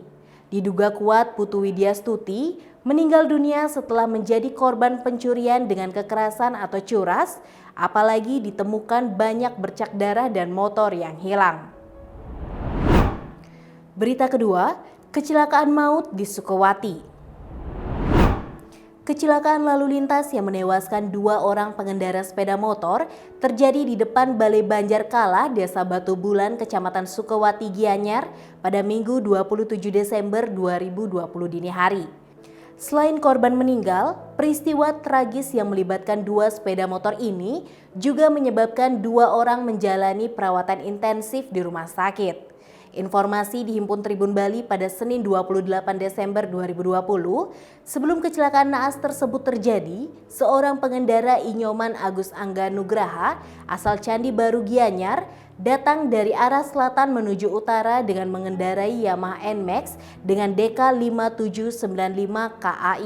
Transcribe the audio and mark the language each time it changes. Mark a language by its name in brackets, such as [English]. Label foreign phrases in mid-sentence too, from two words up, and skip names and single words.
[Indonesian] Diduga kuat Putu Widyastuti meninggal dunia setelah menjadi korban pencurian dengan kekerasan atau curas, apalagi ditemukan banyak bercak darah dan motor yang hilang. Berita kedua, kecelakaan maut di Sukawati. Kecelakaan lalu lintas yang menewaskan 2 orang pengendara sepeda motor terjadi di depan Balai Banjar Kala, Desa Batu Bulan, Kecamatan Sukawati, Gianyar pada Minggu 27 Desember 2020 dini hari. Selain korban meninggal, peristiwa tragis yang melibatkan 2 sepeda motor ini juga menyebabkan 2 orang menjalani perawatan intensif di rumah sakit. Informasi dihimpun Tribun Bali pada Senin 28 Desember 2020, sebelum kecelakaan naas tersebut terjadi, seorang pengendara Inyoman Agus Angga Nugraha asal Candi Baru, Gianyar datang dari arah selatan menuju utara dengan mengendarai Yamaha NMAX dengan DK 5795 KAI.